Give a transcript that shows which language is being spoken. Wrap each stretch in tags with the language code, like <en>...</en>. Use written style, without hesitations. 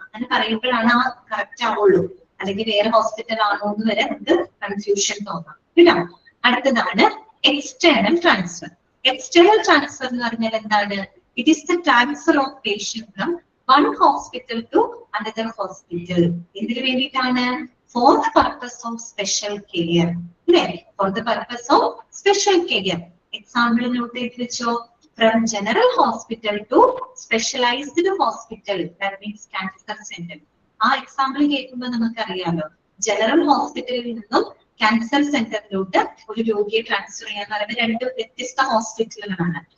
<ml>അങ്ങനെ പറയുമ്പോഴാണ് ആ കറക്റ്റ് ആവുള്ളൂ, അല്ലെങ്കിൽ വേറെ ഹോസ്പിറ്റൽ ആണോ എന്ന് വരെ നമുക്ക് കൺഫ്യൂഷൻ തോന്നാം കേട്ടോ. അടുത്തതാണ് എക്സ്റ്റേണൽ ട്രാൻസ്ഫർ. എക്സ്റ്റേണൽ ട്രാൻസ്ഫർ എന്ന് പറഞ്ഞാൽ എന്താണ്,</ml> <en>It is the transfer of patient from one hospital to another hospital.</en> <ml>എന്തിനു വേണ്ടിയിട്ടാണ്,</ml> <en>for the purpose of special care. അല്ലേ, for the purpose of</en> <ml>special care. Example not ചെയ്ത് വെച്ചോ.</ml> <en>From general hospital to specialised hospital, that means cancer centre.</en> <ml>ആ example കേൾക്കുമ്പോൾ നമുക്കറിയാലോ, general ഹോസ്പിറ്റലിൽ നിന്നും ക്യാൻസർ സെന്ററിലോട്ട് ഒരു രോഗിയെ ട്രാൻസ്ഫർ ചെയ്യാൻ പറയുന്നത് രണ്ട് വ്യത്യസ്ത ഹോസ്പിറ്റലുകളാണ്.</ml>